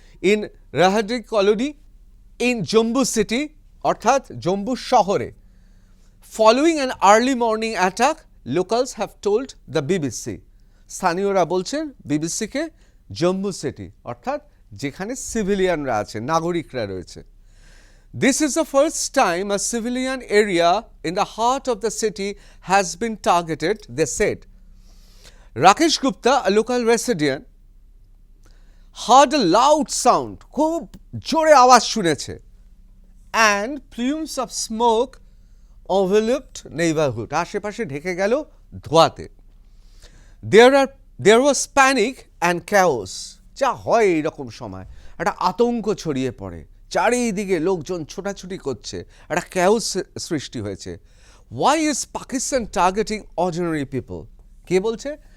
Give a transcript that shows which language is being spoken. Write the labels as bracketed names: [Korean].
[English] in Rehari colony in Jammu city, [Bangla] অর্থাৎ জম্বু শহরে। [English] following an early morning attack locals have told the BBC, [Bangla] স্থানীয়রা বলছেন বিবিসিকে জম্বু সিটি, অর্থাৎ যেখানে সিভিলিয়ানরা আছে, নাগরিকরা রয়েছে। [English] This is the first time a civilian area in the heart of the city has been targeted, they said. Rakesh Gupta, a local resident, heard a loud sound, [Bangla] খুব জোরে আওয়াজ শুনেছে, [English] and plumes of smoke enveloped neighborhood, [Bangla] আশেপাশে ঢেকে গেল ধোঁয়াতে। [English] There was panic and chaos, [Bangla] যা হয় এইরকম সময়, একটা আতঙ্ক ছড়িয়ে পড়ে, চারিদিকে লোকজন ছোটাছুটি করছে, একটা ক্যাওস সৃষ্টি হয়েছে। [English] Why is Pakistan targeting ordinary people? [Bangla] কে বলছে?